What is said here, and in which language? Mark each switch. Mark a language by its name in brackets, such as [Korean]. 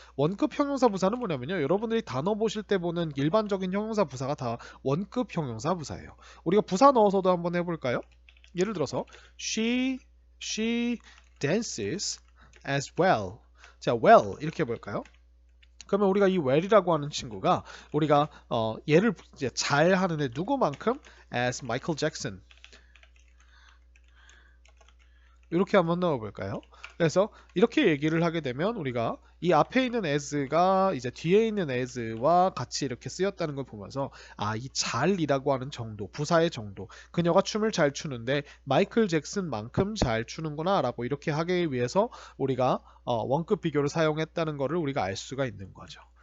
[Korean] 원급 형용사 부사는 뭐냐면요. 여러분들이 단어 보실 때 보는 일반적인 형용사 부사가 다 원급 형용사 부사예요. 우리가 부사 넣어서도 한번 해볼까요? 예를 들어서 [English] she dances as well. [Korean] 자, well 이렇게 해볼까요? 그러면 우리가 이 well이라고 하는 친구가 우리가 얘를 이제 잘 하는데 누구만큼? [English] as Michael Jackson. [Korean] 이렇게 한번 넣어볼까요? 그래서 이렇게 얘기를 하게 되면 우리가 이 앞에 있는 as가 이제 뒤에 있는 as와 같이 이렇게 쓰였다는 걸 보면서 이 잘이라고 하는 정도, 부사의 정도, 그녀가 춤을 잘 추는데 마이클 잭슨만큼 잘 추는구나 라고 이렇게 하기 위해서 우리가 원급 비교를 사용했다는 것을 우리가 알 수가 있는 거죠.